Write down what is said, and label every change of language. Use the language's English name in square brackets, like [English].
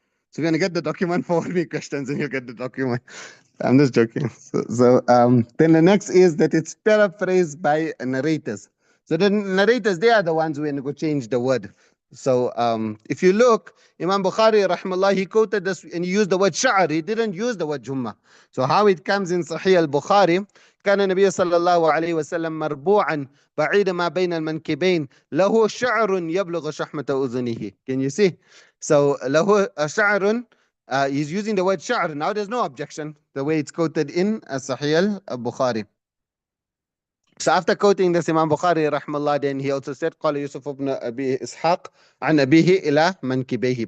[English] So you're gonna get the document, forward me questions, and you'll get the document. I'm just joking. Then the next is that it's paraphrased by narrators. So the narrators, they are the ones who go change the word. So if you look, Imam Bukhari, rahmallah, he quoted this and he used the word sha'r. He didn't use the word jumma. So how it comes in Sahih al-Bukhari, [Arabic] كان النبي صلى الله عليه وسلم مربوعا بعيد ما بين المنكبين له شعر يبلغ شحمة أذنه. [English] Can you see? So [Arabic] له شعر, [English] he's using the word sha'r. Now there's no objection the way it's quoted in Sahih al-Bukhari. So after quoting this, Imam Bukhari rahmallah, then he also said [Arabic] قال يوسف بن أبي إسحاق عن أبيه إلى منكبيه.